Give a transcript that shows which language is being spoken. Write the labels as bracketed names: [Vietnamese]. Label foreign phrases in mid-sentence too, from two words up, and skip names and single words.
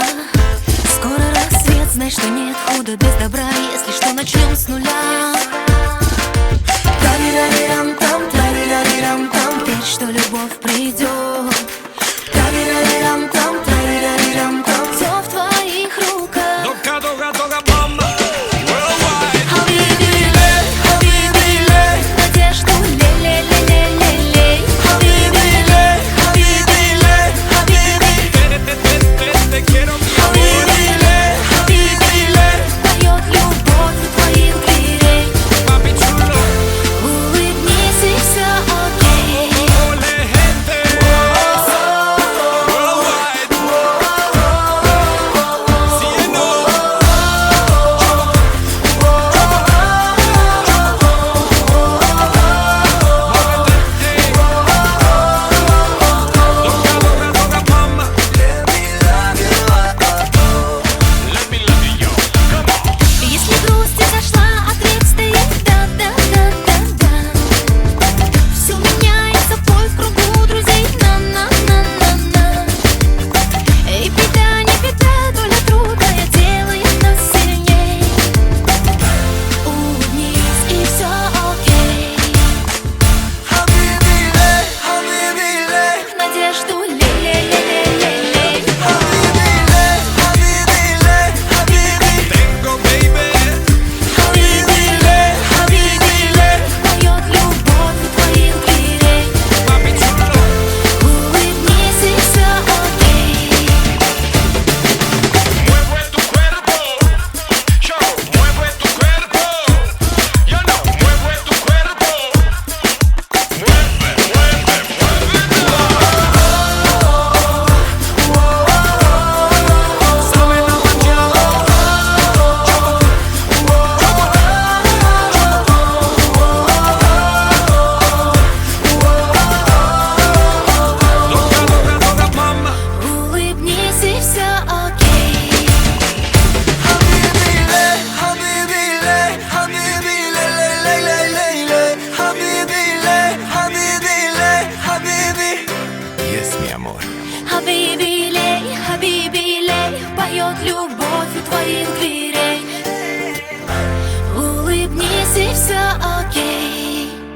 [Russian] Скоро рассвет, знай, что нет худа без добра. Если что, начнем с нуля. Тарирарирам-там, тарирарирам-там, верь, что любовь придет. Тарирарирам-там, тарирарирам-там, все в твоих руках. Doga, doga, doga, [English] mama. Worldwide. [Russian] Хабибилей, хабибилей, надежду лей-лей-лей-лей-лей. Хабибилей, хабибилей, хабиби. [Spanish] Te quiero, mi amor. [Russian] Хабибилей, хабибилей, поет любовь у твоих дверей. [Spanish] Papi chulo. [Russian] Улыбнись и все окей. [English] Ole, gente. Worldwide. [Spanish] Cielo. Doga, doga, doga, mama. [English] Let me love you, oh, oh. Let me love you, yo. Come on. [Russian] Если грусть изошла, ответ стоит да-да-да-да-да. Все меняется, бой в кругу друзей. На-на-на-на-на. Эй, беда, не беда, доля трудная делает нас сильней. Улыбнись и все окей. Habibile, habibile, Надежду лей-лей-лей-лей-лей. habibile, habibile, habibi. [Spanish] Tengo, [English] baby. [Russian] Хабибилей, хабибилей, поет любовь у твоих дверей. [Spanish] Papi chulo. [Russian] Улыбнись и все окей. [Spanish] Mueve tu cuerpo, yo, mueve tu cuerpo, yo no, mueve tu cuerpo, mueve, mueve, muévelo. Sabe la mañana, doga, doga, doga, mama. [Russian] Улыбнись и все окей. Habibile, habibile, habibile, ley, ley, ley, ley, ley. Habibile, habibile, habibi. [English] Yes, mi amor. [Russian] Хабибилей, хабибилей, поет любовь у твоих дверей. Улыбнись и все окей.